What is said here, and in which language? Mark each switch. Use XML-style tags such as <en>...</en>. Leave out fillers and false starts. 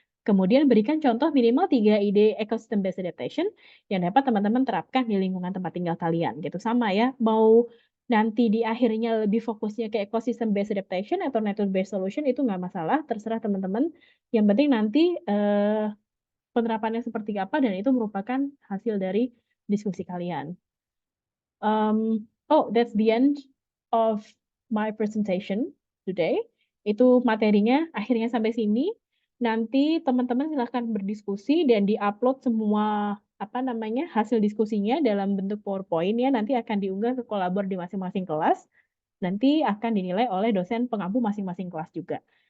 <id>Kemudian berikan contoh minimal 3 ide ecosystem based adaptation yang dapat teman-teman terapkan di lingkungan tempat tinggal kalian gitu. Sama ya, mau nanti di akhirnya lebih fokusnya ke ecosystem based adaptation atau nature based solution itu nggak masalah, terserah teman-teman. Yang penting nanti penerapannya seperti apa dan itu merupakan hasil dari diskusi kalian.</id> <en>That's the end of my presentation today.</en> <id>Itu materinya akhirnya sampai sini. Nanti teman-teman silahkan berdiskusi dan diupload semua hasil diskusinya dalam bentuk PowerPoint ya. Nanti akan diunggah ke kolabor di masing-masing kelas. Nanti akan dinilai oleh dosen pengampu masing-masing kelas juga.</id>